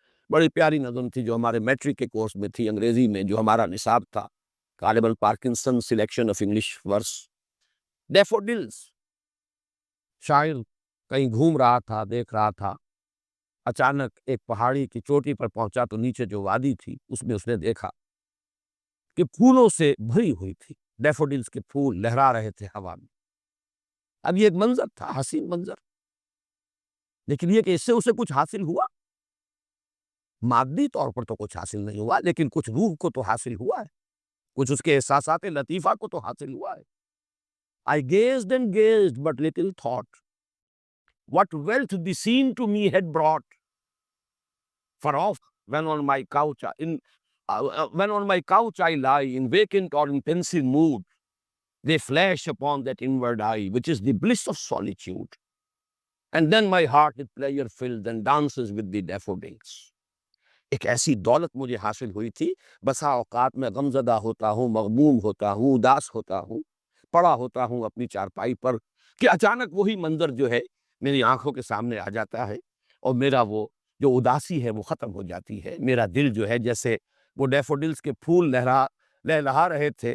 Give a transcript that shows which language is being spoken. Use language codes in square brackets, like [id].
[ur] بڑی پیاری نظم تھی جو ہمارے میٹرک کے کورس میں تھی انگریزی میں، جو ہمارا نصاب تھا، غالباً پارکنسن سلیکشن آف انگلش ورس، ڈیفوڈلز۔ شاعر کہیں گھوم رہا تھا، دیکھ رہا تھا، اچانک ایک پہاڑی کی چوٹی پر پہنچا تو نیچے جو وادی تھی اس میں اس نے دیکھا کہ پھولوں سے بھری ہوئی تھی، ڈیفوڈلز کے پھول لہرا رہے تھے ہوا میں۔ اب یہ ایک منظر تھا، حسین منظر، لیکن یہ کہ اس سے اسے کچھ حاصل ہوا، مادی طور پر تو کچھ حاصل نہیں ہوا، لیکن کچھ روح کو تو حاصل ہوا ہے، کچھ اس کے احساسات لطیفہ کو تو حاصل ہوا ہے۔ [en] I gazed and gazed but little thought what wealth the scene to me had brought. For oft when on my couch when on my couch I lie in vacant or in pensive mood, they flash upon that inward eye, which is the bliss of solitude. And then my heart with pleasure filled and dances with the daffodils. [ur] ایک ایسی دولت مجھے حاصل ہوئی تھی، بسا اوقات میں غمزدہ ہوتا ہوں، مغموم ہوتا ہوں، اداس ہوتا ہوں، پڑا ہوتا ہوں اپنی چارپائی پر، کہ اچانک وہی منظر جو ہے میری آنکھوں کے سامنے آ جاتا ہے، اور میرا وہ جو اداسی ہے وہ ختم ہو جاتی ہے۔ میرا دل جو ہے جیسے وہ ڈیفوڈلز کے پھول لہرا رہے